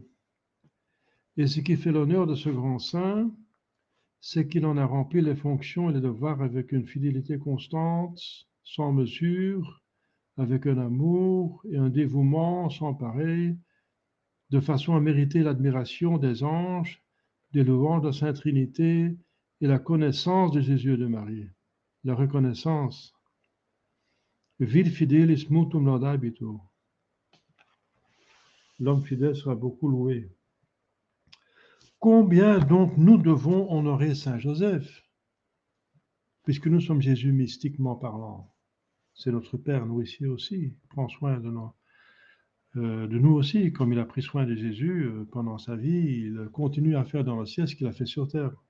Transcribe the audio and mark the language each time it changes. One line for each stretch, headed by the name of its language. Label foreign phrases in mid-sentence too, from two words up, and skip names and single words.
French: Et ce qui fait l'honneur de ce grand saint, c'est qu'il en a rempli les fonctions et les devoirs avec une fidélité constante, sans mesure, avec un amour et un dévouement sans pareil, de façon à mériter l'admiration des anges, des louanges de la Sainte Trinité et la connaissance de Jésus et de Marie. La reconnaissance.
Latin: Vid fidelis mutum laudabitur.
French: L'homme fidèle sera beaucoup loué. Combien donc nous devons honorer Saint Joseph, puisque nous sommes Jésus mystiquement parlant. C'est notre Père, nous ici aussi, il prend soin de nous aussi, comme il a pris soin de Jésus pendant sa vie, il continue à faire dans le ciel ce qu'il a fait sur terre.